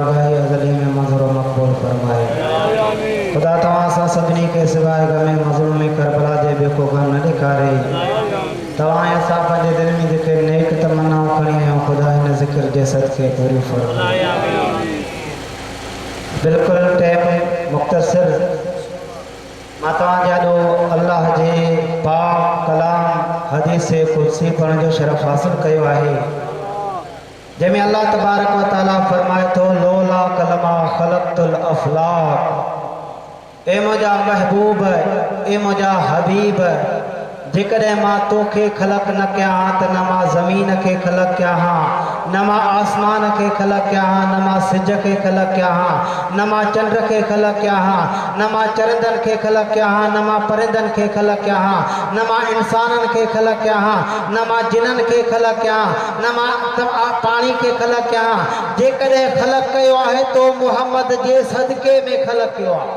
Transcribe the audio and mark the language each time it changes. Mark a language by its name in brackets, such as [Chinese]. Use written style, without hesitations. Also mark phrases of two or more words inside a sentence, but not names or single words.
[Sindhi] खुदा तवां सां सभिनी खे सिवाय गमे मज़लूम सेखारे तवाए असा पंहिंजे दिल में जेके नेक तमन्नाऊं खणी आहियूं खुदा हिन ज़िक्र जे सदके पूरी फरमाए। बिल्कुल टाइम मुख्तसर मां तव्हांजे ॾो अल्लाह जे पाक कलाम हदीस कुदसी पढ़ण जो शरफ़ हासिल कयो आहे जंहिंमें [Arabic] الله تبارك وتعالى [Sindhi] फरमाए थो [Arabic] لولا كلما خلقت الأفلاك [Sindhi] ए मुंहिंजा महबूब ए मुंहिंजा हबीब जेकॾहिं मां तोखे ख़लक़ न कया हां त न मां ज़मीन खे ख़लक़ कया हां न मां आसमान खे ख़लक़ कया हां न मां सिज खे ख़लक़ कया हां न मां चंड खे ख़लक़ कया हां न मां चरंदनि खे ख़लक़ कया हां न मां परिंदनि खे ख़लक़ कया हां न मां इंसाननि खे ख़लक़ कया हां न मां जिननि खे ख़लक़ कया हां न मां पाणी खे ख़लक़ कया हां जेकॾहिं ख़लक़ कयो आहे तो मुहम्मद जे सदके में ख़लक़ कयो आहे।